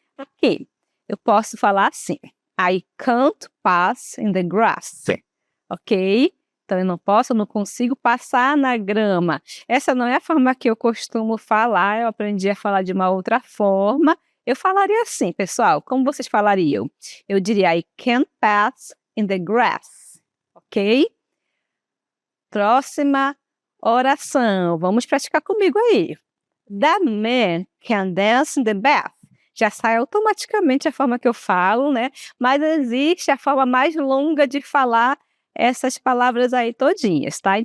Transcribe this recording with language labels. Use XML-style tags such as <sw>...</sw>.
<pt>Aqui, eu posso falar assim.</pt> <en>I can't pass in the grass. Ok?</en> <pt>Então, eu não consigo passar na grama. Essa não é a forma que eu costumo falar, eu aprendi a falar de uma outra forma. Eu falaria assim, pessoal, como vocês falariam? Eu diria,</pt> <en>I can't pass in the grass, ok?</en> <pt>Próxima oração, vamos praticar comigo aí.</pt> <en>That man can dance in the bath.</en> <pt>Já sai automaticamente a forma que eu falo, né? Mas existe a forma mais longa de falar essas palavras aí todinhas, tá?</pt>